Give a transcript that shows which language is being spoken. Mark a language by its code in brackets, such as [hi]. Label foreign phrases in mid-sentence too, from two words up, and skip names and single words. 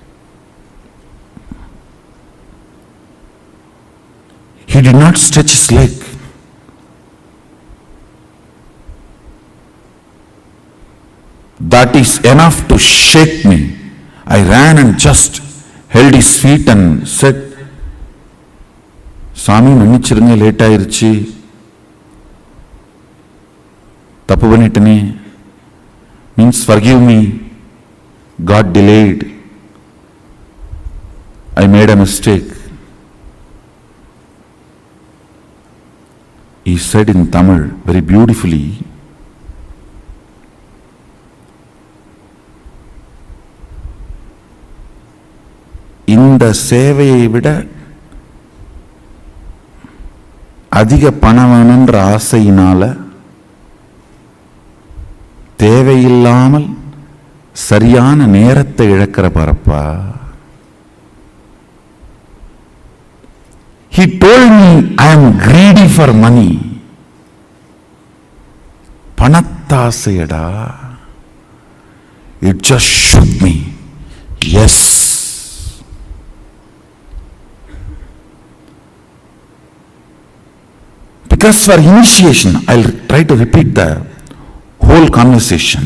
[en] He did not stretch his leg. That is enough to shake me. I ran and just held his feet and said, Swami, [ta] மன்னிச்சிருங்க லேட் ஆயிருச்சி. தப்பு பண்ணிட்டேனே. [en] Means forgive me. God delayed. I made a mistake. He said in Tamil very beautifully, [ta] இந்த சேவையை விட அதிக பணம் வேணுன்ற ஆசையினால தேவையில்லாமல் சரியான நேரத்தை இழக்கிற பரப்பா. [en] He told me I am greedy for money. [ta] பணத்தாசையடா. [en] It just shook me. Yes. Because for initiation, I'll try to repeat the whole conversation.